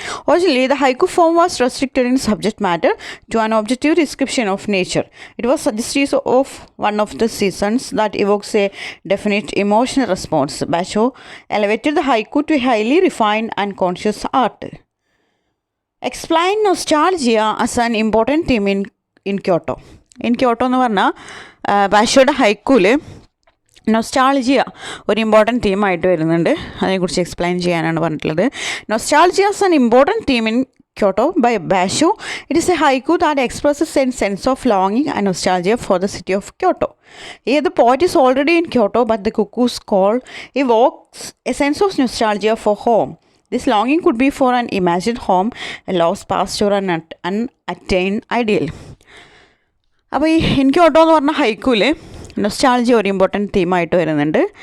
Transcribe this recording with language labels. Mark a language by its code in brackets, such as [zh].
[en] Originally, the haiku form was restricted in subject matter to an objective description of nature. It was suggestive of one of the seasons that evokes a definite emotional response. Basho elevated the haiku to a highly refined and conscious art. Explain nostalgia as an important theme in Kyoto. [ml] In Kyoto എന്ന് പറഞ്ഞാൽ ബാഷോയുടെ ഹൈക്കൂല് nostalgia ഒരു important തീമായിട്ട് വരുന്നുണ്ട്. അതിനെക്കുറിച്ച് explain ചെയ്യാനാണ് പറഞ്ഞിട്ടുള്ളത്. [en] Nostalgia as an important theme in Kyoto by Basho. It is a haiku that expresses a sense of longing and nostalgia for the city of Kyoto. Here the poet is already in Kyoto, but the cuckoo's call evokes a sense of nostalgia for home. This longing could be for an imagined home, a lost past, or an unattained ideal. [ml] അപ്പോൾ ഈ in Kyoto എന്ന് പറഞ്ഞ ഹൈക്കൂല് നൊസ്റ്റാൾജി ഒരു important തീമായിട്ട് വരുന്നുണ്ട്.